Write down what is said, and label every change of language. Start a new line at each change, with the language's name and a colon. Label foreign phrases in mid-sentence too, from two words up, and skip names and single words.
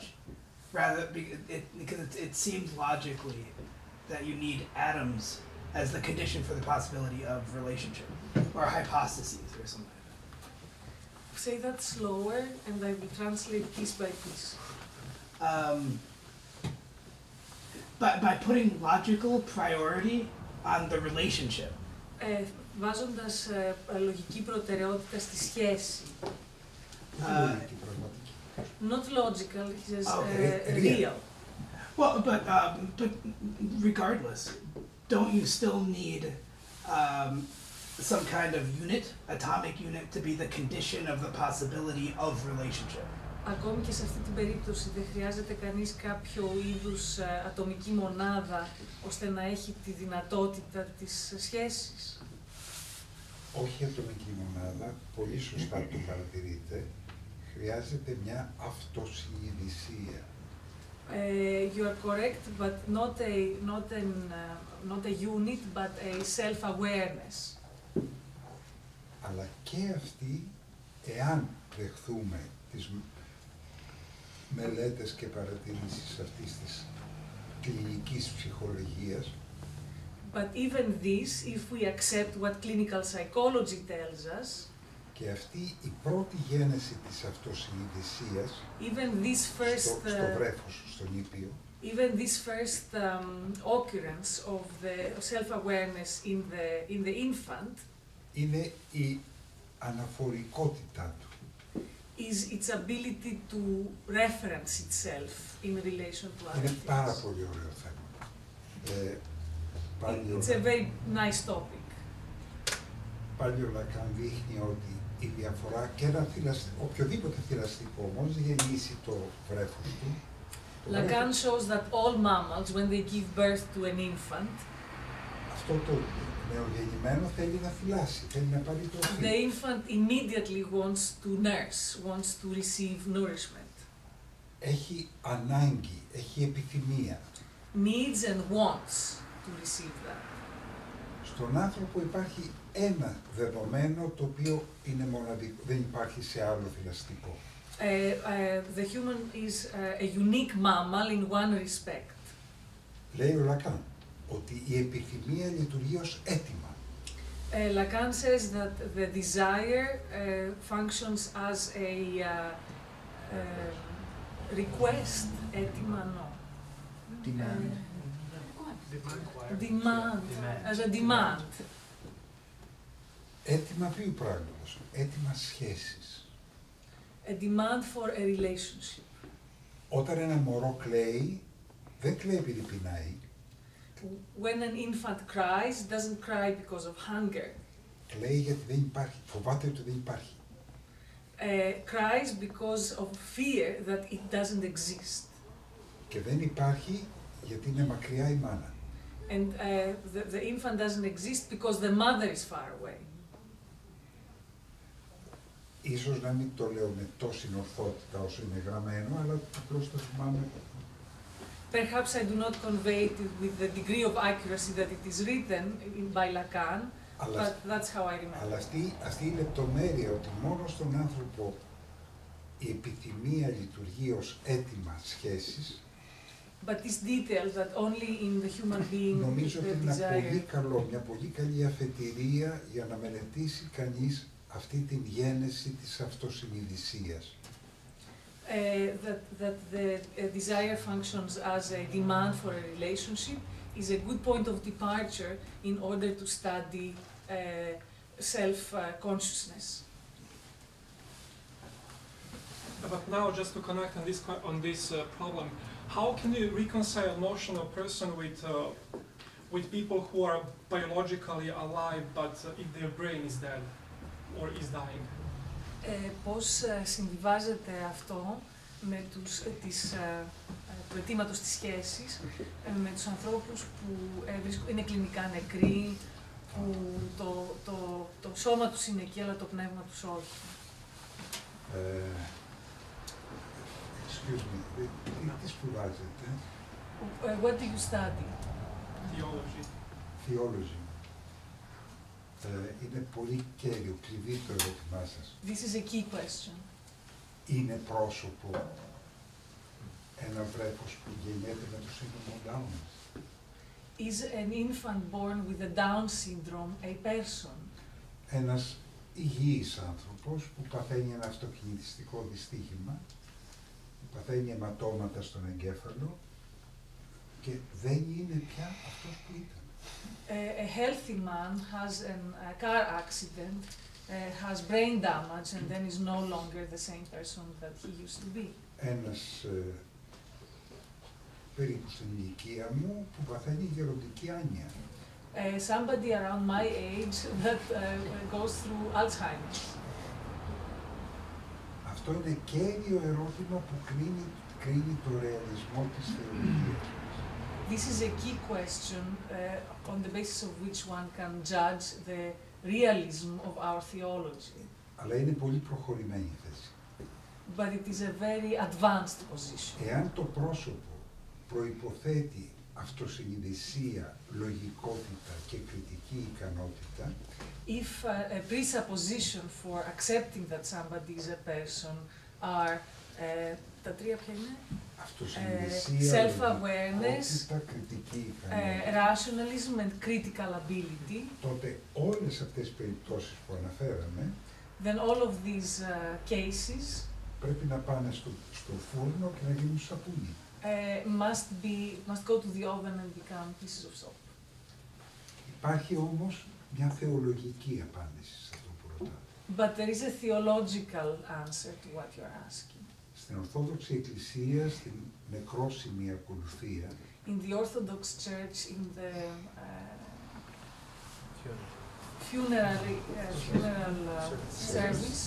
English: Rather, because it seems logically that you need atoms as the condition for the possibility of relationship, or hypostases, or something like that. Say that slower, and I will translate piece by piece. By putting logical priority on the relationship.
Greek: Βάζοντας λογική προτεραιότητα στη σχέση.
English: Not logical, he says real. Well, but regardless, don't you still need some kind of unit, atomic unit, to be the condition of the possibility of relationship?
Greek: Ακόμη και σε αυτή την περίπτωση δεν χρειάζεται κανείς κάποιο είδους ατομική μονάδα ώστε να έχει τη δυνατότητα της σχέσης. Όχι ατομική μονάδα, πολύ σωστά το παρατηρείτε, χρειάζεται μια αυτοσυνειδησία.
English: You are correct, but not a unit, but a self-awareness.
Greek: Αλλά και αυτή, εάν δεχθούμε τις μελέτες και παρατηρήσεις αυτής της κλινικής ψυχολογίας,
English: but even this, if we accept what clinical psychology tells us,
Greek: και αυτή η πρώτη γέννηση της αυτοσυνειδησίας
English: even this first,
Greek: στο βρέφος, στον ήπιο,
English: even this first occurrence of the self-awareness in the infant,
Greek: είναι η αναφορικότητά του.
English: Is its ability to reference itself in relation to other
Greek: Είναι
English: things.
Greek: πάρα πολύ ωραίο θέμα.
English: It's a very nice topic.
Greek: Πάλι ο Λακάν δείχνει ότι η διαφορά και ένα οποιοδήποτε θηλαστικό όμως γεννήσει το βρέφος του.
English: Lacan shows that all mammals, when they give birth to an infant,
Greek: αυτό το νεογεννημένο θέλει να θυλάσει, θέλει να πάρει τροφή.
English: The infant immediately wants to nurse, wants to receive nourishment.
Greek: Έχει ανάγκη, έχει επιθυμία.
English: Needs and wants to receive that.
Greek: Στον άνθρωπο υπάρχει ένα δεδομένο το οποίο είναι μοναδικό, δεν υπάρχει σε άλλο θηλαστικό.
English: The human is a unique mammal in one respect.
Greek: Λέει ο Λακάν ότι η επιθυμία λειτουργεί ως αίτημα.
English: Lacan says that the desire functions as a request, aittima no. Demand, as a demand.
Greek: Αίτημα ποιου πράγματος, αίτημα σχέσης.
English: A demand for a relationship.
Greek: Όταν ένα μωρό κλαίει, δεν κλαίει επειδή πεινάει.
English: When an infant cries, it doesn't cry because of hunger.
Greek: Κλαίει γιατί δεν υπάρχει, φοβάται ότι δεν υπάρχει.
English: Cries because of fear that it doesn't exist.
Greek: Και δεν υπάρχει γιατί είναι μακριά η μάνα.
English: And the infant doesn't exist because the mother is far away.
Greek: Ίσως να μην το λέω με τόση ορθότητα όσο είναι γραμμένο, αλλά απλώς το θυμάμαι.
English: Perhaps I do not convey it with the degree of accuracy that it is written by Lacan, but that's how I remember.
Greek: Αλλά αυτή η λεπτομέρεια ότι μόνο στον άνθρωπο η επιθυμία λειτουργεί ως αίτημα σχέσης.
English: But this detail that only in the human being
Greek: νομίζω ότι είναι
English: desire.
Greek: μια πολύ καλή αφετηρία για να μελετήσει κανείς αυτή την γένεση της αυτοσυνειδησίας.
English: That the desire functions as a demand for a relationship is a good point of departure in order to study self-consciousness. But now, just to connect on this problem, how can you reconcile notion of person with people who are biologically alive, but if their brain is dead or is dying?
Greek: Πώς συμβιβάζεται αυτό με του αιτήματος της σχέσης με τους ανθρώπους που είναι κλινικά νεκροί, που το σώμα τους είναι εκεί, αλλά το πνεύμα τους όχι.
English: Excuse me,
Greek: τι σπουδάζετε?
English: What do you study? Theology. Theology.
Greek: Είναι πολύ κέριο, κλειδί το ερώτημά σας.
English: This is a key question.
Greek: Είναι πρόσωπο ένα βρέφος που γεννιέται με το σύνδρομο Down?
English: Is an infant born with a Down syndrome a person?
Greek: Ένας υγιής άνθρωπος που παθαίνει ένα αυτοκινητιστικό δυστύχημα, που παθαίνει αιματώματα στον εγκέφαλο και δεν είναι πια αυτός που ήταν.
English: A healthy man has a car accident, has brain damage, and then is no longer the same person that he used to be.
Greek: Ένας περίπου στην ηλικία μου που παθαίνει γεροντική άνοια.
English: Somebody around my age that goes through Alzheimer's.
Greek: Αυτό είναι κέριο ερώτημα που κρίνει το ρεαλισμό της θεολογίας.
English: This is a key question on the basis of which one can judge the realism of our theology.
Greek: Αλλά είναι πολύ προχωρημένη η θέση.
English: But it is a very advanced position.
Greek: Εάν το πρόσωπο προϋποθέτει αυτοσυνειδησία, λογικότητα και κριτική ικανότητα,
English: if a presupposition for accepting that somebody is a person are
Greek: τα τρία ποια είναι? Αυτοσυνειδησία,
English: self-awareness,
Greek: λογικότητα, κριτική ικανότητα,
English: rationalism and critical ability,
Greek: τότε όλες αυτές τις περιπτώσεις που αναφέραμε,
English: then all of these cases
Greek: πρέπει να πάνε στο φούρνο και να γίνουν σαπούνι.
English: must go to the oven and become pieces of soap.
Greek: Υπάρχει όμως μια θεολογική απάντηση σε αυτό που ρωτάτε.
English: But there is a theological answer to what you're asking.
Greek: Στην Ορθόδοξη Εκκλησία, στην νεκρόσιμη ακολουθία,
English: In the Orthodox Church, in the funeral service,